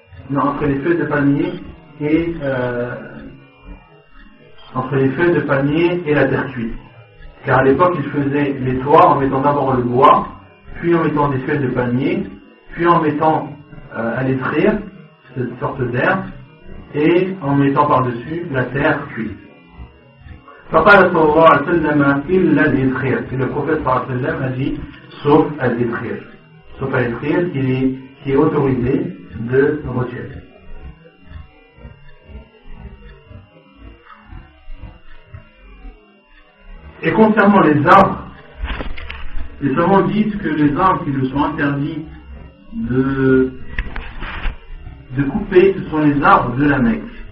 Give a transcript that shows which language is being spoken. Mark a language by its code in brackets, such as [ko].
[fr] Non, entre les feuilles de palmier et la terre cuite. Car à l'époque, ils faisaient les toits en mettant d'abord le bois, puis en mettant des feuilles de palmier, puis en mettant à l'étrir, cette sorte d'herbe, et en mettant par-dessus la terre cuite. [ar] فقال صلى الله عليه وسلم إلا الإدخير. [fr] Et le prophète [ar] صلى الله عليه وسلم [fr] a dit sauf à l'étrir. Sauf à l'étrir qui est autorisé de retirer. Et concernant les arbres, les savants disent que les arbres qui nous sont interdits de couper, ce sont les arbres de la Mecque.